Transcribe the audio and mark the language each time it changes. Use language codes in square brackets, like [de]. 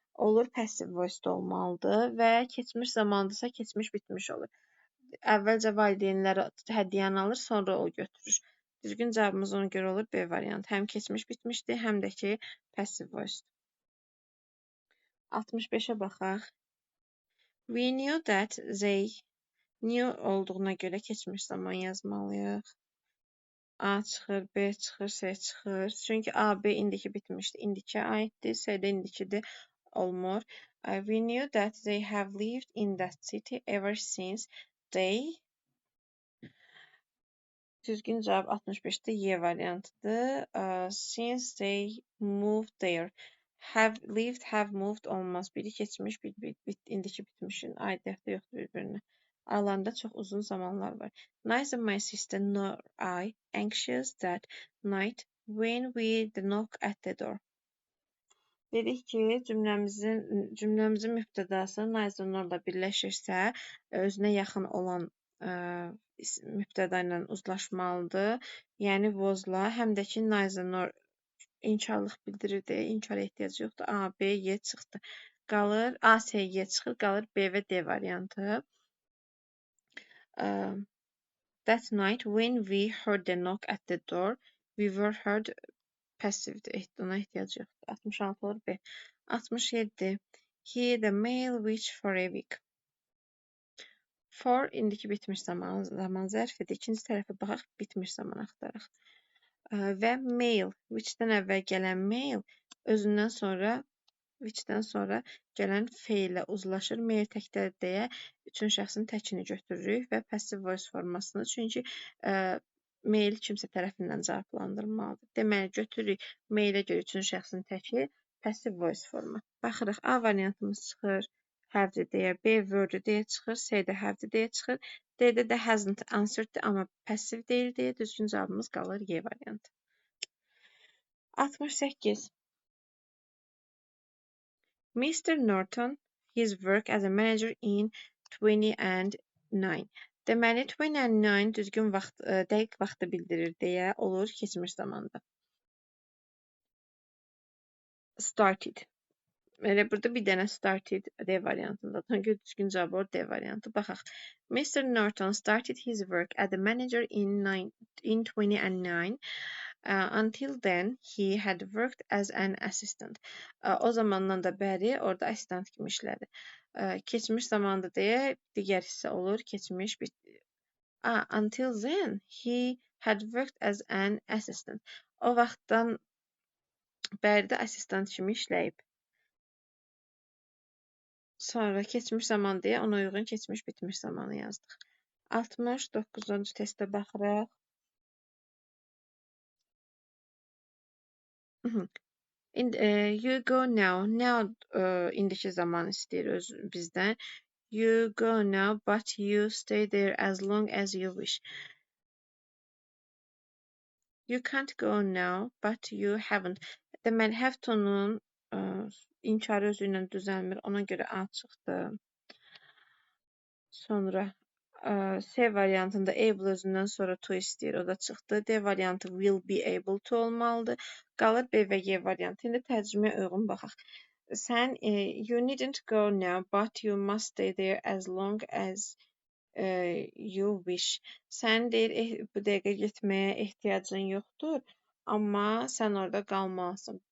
[az] Olur passive voice olmalıdır və keçmiş zamandırsa keçmiş bitmiş olur. Əvvəlcə valideynləri hədiyyəni alır, sonra o götürür. Düzgün cavabımız ona görə olur B variantı. Həm keçmiş bitmişdir, həm də ki passive voice. 65-ə baxaq. [en] We knew that they knew [az] olduğuna görə keçmiş zaman yazmalıyıq. A çıxır, B çıxır, C çıxır. Çünki A, B indiki bitmişdi. İndiki aiddir, C də indikidir. Olmur. [en] We knew that they have lived in that city ever since they. [az] Düzgün cavab 65-də Y variantıdır. [en] Since they moved there. Have lived, have moved [az] olmaz. Biri keçmiş, indiki bitmişin aidiyyatı yoxdur bir-birinə. Aralarında çox uzun zamanlar var. [en] Neither my sister nor I anxious that night when we knock at the door. [az] Dedik ki, cümləmizin mübtədası neither nor-la birləşirsə, özünə yaxın olan mübtəda ilə uzlaşmalıdır. Yəni was-la, həm də ki neither nor inkarlıq bildirirdi. İnkara ehtiyac yoxdur. A, B, Y çıxdı. Qalır A, C, Y çıxır, qalır B və D variantı. [en] That night when we heard the knock at the door, we were heard passivedir. [az] Ona ehtiyac yoxdur. [en] 66 olur B. 67. He the mail which for a week. [az] For indiki bitmiş zaman zərfidir. İkinci tərəfə baxaq, bitmiş zaman axtaraq. Və mail, which-dən əvvəl gələn mail özündən sonra which-dən sonra gələn feillə uzlaşır. Mail təkdə deyə üçün şəxsin təkini götürürük və passive voice formasını. Çünki mail kimsə tərəfindən cavablandırılmalıdır. Deməli, götürürük mailə görə üçün şəxsin təki passive voice forma. Baxırıq, A variantımız çıxır, have-dir deyə, B were-dir deyə çıxır, C də have-dir deyə çıxır, D-də də [en] hasn't answered- [az] dir, amma passive deyil deyə düzgün cavabımız qalır Y variantı. 68. [en] Mr. Norton, his work as a manager in 20 and 9. [az] Deməli, 20 and 9 düzgün vaxt, dəqiq vaxtı bildirir deyə olur keçmiş zamanda. Started. Elə burada bir dənə started D variantında. Ona görə düzgün cavab olur D variantı. Baxaq. Mr. [en] Norton started his work as a manager in 20 and 9. Until then, he had worked as an assistant. [az] O zamandan da bəri orada assistant kimi işlədi. Keçmiş zamanda deyə digər hissə olur. Keçmiş [en] until then, he had worked as an assistant. [az] O vaxtdan bəri də assistant kimi işləyib. Sonra keçmiş zaman deyə ona uyğun keçmiş bitmiş zamanı yazdıq. 69-cu testə baxırıq. [en] You go now. Now [az] indiki zaman istəyir bizdən. [en] You go now, but you stay there as long as you wish. You can't go now, but you haven't. [az] Deməli, have to-nun inkarı özü ilə düzəlmir. Ona görə A çıxdı. Sonra C variantında able özündən sonra to istəyir, o da çıxdı. D variantı will be able to olmalıdır. Qalır B və Y variantı. İndi tərcüməyə uyğun baxaq. Sən [en] you needn't go now, but you must stay there as long as you wish. [az] Sən deyir bu dəqiqə getməyə ehtiyacın yoxdur, amma sən orada qalmalısın.